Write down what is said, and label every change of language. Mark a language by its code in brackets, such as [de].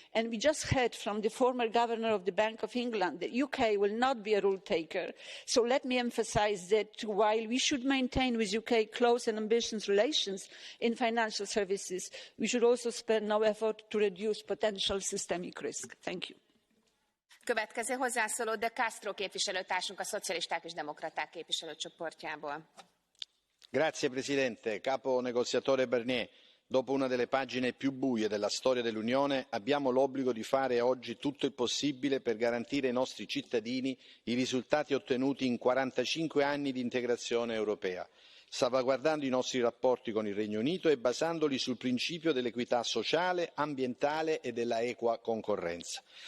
[en] And we just heard from the former governor of the Bank of England that the UK will not be a rule taker. So let me emphasise that while we should maintain with the UK close and ambitious relations in financial services, we should also spare no effort to reduce potential systemic risk. Thank you. [hu] Következő hozzászóló De Castro képviselőtársunk a Szocialisták és Demokraták képviselőcsoportjából. [it] Grazie Presidente. Capo negoziatore Barnier, dopo una delle pagine più buie della storia dell'Unione, abbiamo l'obbligo di fare oggi tutto il possibile per garantire ai nostri cittadini i risultati ottenuti in 45 anni di integrazione europea, salvaguardando i nostri rapporti con il Regno Unito e basandoli sul principio dell'equità sociale, ambientale e della equa concorrenza.